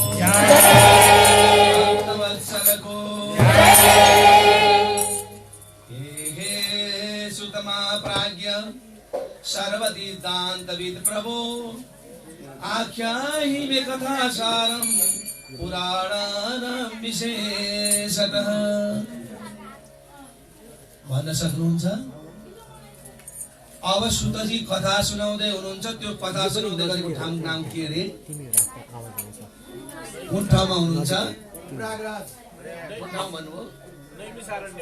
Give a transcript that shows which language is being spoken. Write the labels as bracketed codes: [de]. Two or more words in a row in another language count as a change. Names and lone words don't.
[sa] भक्तवत्सलको हे सुतमा प्राज्ञ सर्वतीर्थान्तविद प्रभो आख्याहि मे कथासारं पुराणानां विशेषतः। [ne] भन्न सक्नुहुन्छ? अब सुतजी कथा सुनाउँदै हुनुहुन्छ। त्यो कथा सुनाउँदै गरेको ठाउँ नाम के अरे? कुन ठाउँमा हुनुहुन्छ? प्रयागराज। कुन ठाउँ भन्नुभयो? नैमिषारण्य।